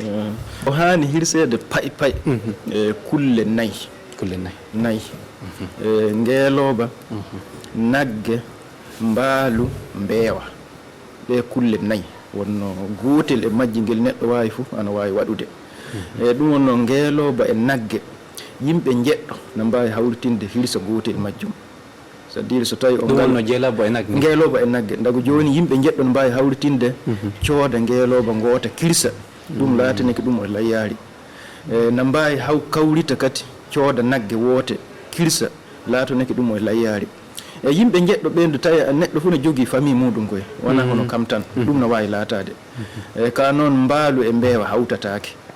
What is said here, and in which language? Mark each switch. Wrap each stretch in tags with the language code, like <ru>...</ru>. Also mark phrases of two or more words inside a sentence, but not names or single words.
<ff>o hani hirsede pay e kulle nayyi ngeeloba nagge mbaalu mbeewa ɓe kulle nayyi wonno gotel e majji ngel neɗɗo wawi fof ana wawi waɗude e ɗum wonno ngeeloba e nagge yimɓe jeɗɗo ne mbawi hawritinde hirsa gotel majjum</ff> <fr>c'est à dire</fr> <ff>so tawi onno jeelaba e nagge ngeeloba e nagge dago joni yimɓe jeɗɗo ne mbawi hawritinde cooda ngeeloba goota kirsa ɗum laatani ko ɗum o layyari ne mbawi kawrita kadi cooda nagge woote kirsa laatoneke ɗum o layyari e yimɓe jeɗɗo ɓendu tawi neɗɗo fof ne jogui famille muɗum koye wona hono kam tan ɗum no wawi laatade e ka noon mbaalu e mbeewa hawtatake</ff>